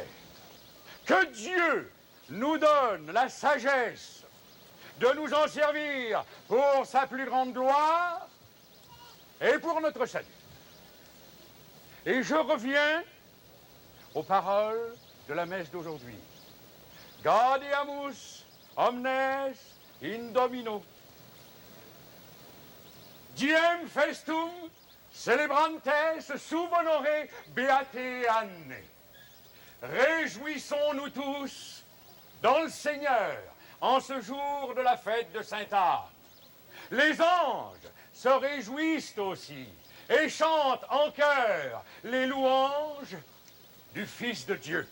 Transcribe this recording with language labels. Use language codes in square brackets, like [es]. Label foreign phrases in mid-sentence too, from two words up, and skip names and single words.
[fr] Que Dieu nous donne la sagesse de nous en servir pour sa plus grande gloire et pour notre salut. Et je reviens aux paroles de la messe d'aujourd'hui. [la] Gaudeamus omnes in Domino. Diem festum celebrantes sub honore beate anne. [fr] Réjouissons-nous tous dans le Seigneur en ce jour de la fête de Sainte-Anne. Les anges se réjouissent aussi et chantent en chœur les louanges du Fils de Dieu.